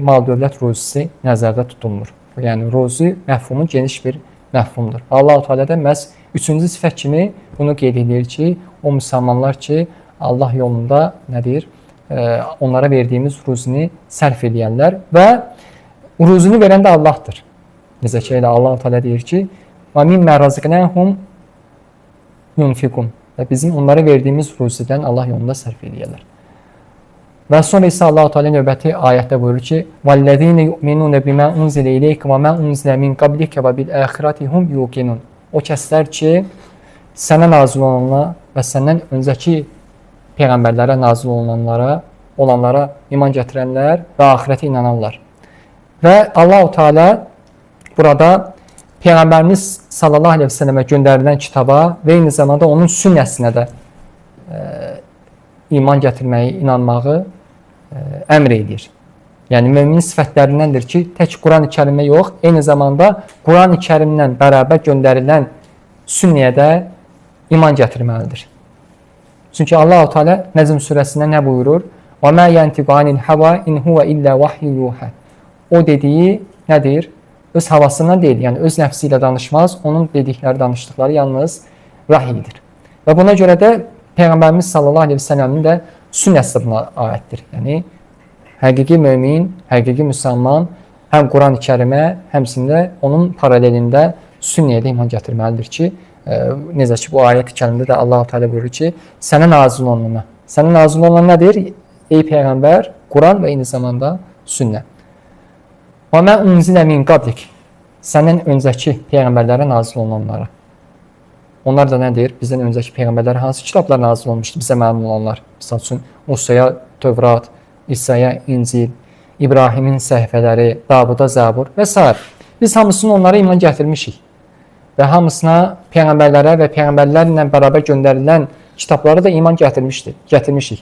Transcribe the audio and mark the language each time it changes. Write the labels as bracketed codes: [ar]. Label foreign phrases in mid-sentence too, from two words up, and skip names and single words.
[az] Mal-dövlət ruzisi nəzərdə tutulmur. Yəni, ruzi məfhumu geniş bir məfhumdur. Allah-u Teala da məhz 3-cü sifət kimi bunu qeyd edir ki, o müsəlmanlar ki, Allah yolunda nədir? Onlara verdiyimiz ruzini sərf edəyənlər və ruzini verən də Allahdır. Necə ki, Allah-u Teala deyir ki, [ar] وَمِمَّا رَزِقْنَاهُمْ يُنْفِقُونَ [az] və bizim onlara verdiyimiz ruzidən Allah yolunda sərf edəyərlər. Və sonra isə Allah-u Teala növbəti ayətdə buyurur ki, [ar] وَالَّذِينَ يُؤْمِنُونَ بِمَا أُنْزِلَ إِلَيْكَ وَمَا أُنْزِلَ مِنْ قَبْلِكَ وَبِالْآخِرَةِ هُمْ يُوقِنُونَ [az] O kəslər ki, sənə nazil olanlara və səndən öncəki peyğəmbərlərə nazil olanlara iman gətirənlər və axirətə inananlar. Və Allah-u Teala burada Peyğəmbərimiz [ar] صلى الله عليه وسلم [az] göndərilən kitaba və eyni zamanda onun sünnəsinə də iman gətirməyi, inanmağı əmr edir. Yəni, müminin sifətlərindəndir ki, tək Quran-ı Kərimə yox, eyni zamanda Quran-ı Kərimlə bərabər göndərilən sünnəyə də iman gətirməlidir. Çünki Allah-u Teala Nəzm surəsində nə buyurur? [ar] وَمَا يَنْتِقُ عَنِ الْحَوَى إِنْ هُوَ إِلَّا وَحْيٌ يُوحَى [az] O dediyi nədir? Öz havasından deyil, yəni öz nəfsi ilə danışmaz, onun dedikləri, danışdıqları yalnız vəhidir. Və buna görə də Peyğəmbərimiz [ar] صلى الله عليه وسلم [az] də sünnəsi buna aiddir. Yəni, həqiqi mömin, həqiqi müsəlman həm Quran-ı Kərimə, həmçində onun paralelində sünnəyə də iman gətirməlidir ki, necə ki, bu ayət-i kərimdə də Allah-u Teala buyurur ki, sənə nazil olunana. Sənə nazil olunan nədir? Ey Peyğəmbər, Quran və eyni zamanda sünnə. [ar] وَمَا أُنْزِلَ مِنْ قَبْلِكَ [az] Səndən öncəki peyğəmbərlərə nazil olunanlara. Onlar da nədir? Bizdən öncəki peyğəmbərlərə hansı kitablar nazil olmuşdur? Bizə məlum olanlar. Misal üçün, Musaya Tövrat, İsa'ya İncil, İbrahimin səhifələri, Davuda Zabur və s. Biz hamısını onlara iman gətirmişik. Və hamısına peyğəmbərlərə və peyğəmbərlərlə bərabər göndərilən kitablara da iman gətirmişik.